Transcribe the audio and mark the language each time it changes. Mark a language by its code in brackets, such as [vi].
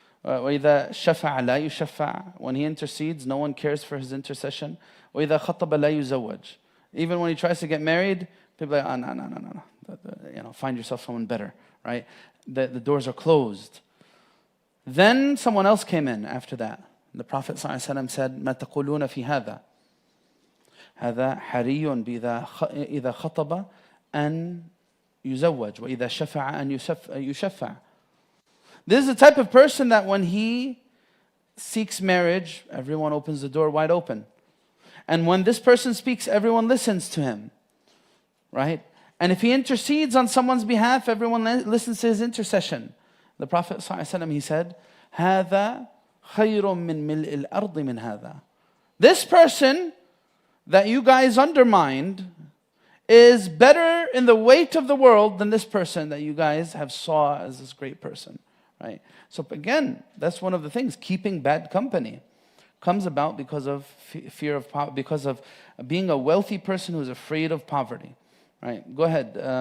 [ar] وَإِذَا شَفَعَ لَا يُشَفَعَ. [en] When he intercedes, no one cares for his intercession. [ar] وَإِذَا خَطَبَ لَا يُزَوَّجْ. [en] Even when he tries to get married, people are like, no. Find yourself someone better, right? The doors are closed. Then someone else came in after that. The Prophet ﷺ said, [ar] مَا تَقُولُونَ فِي هَذَا هذا حري إذا خطب أن يزوج وإذا شفع أن يشفع. [en] This is the type of person that when he seeks marriage, everyone opens the door wide open. And when this person speaks, everyone listens to him, right? And if he intercedes on someone's behalf, everyone listens to his intercession. The Prophet ﷺ, he said, [ar] هذا خير من ملء الأرض من هذا. [en] This person that you guys undermined is better in the weight of the world than this person that you guys have saw as this great person, right? So again, that's one of the things. Keeping bad company comes about because of fear of poverty, because of being a wealthy person who's afraid of poverty, right? Go ahead.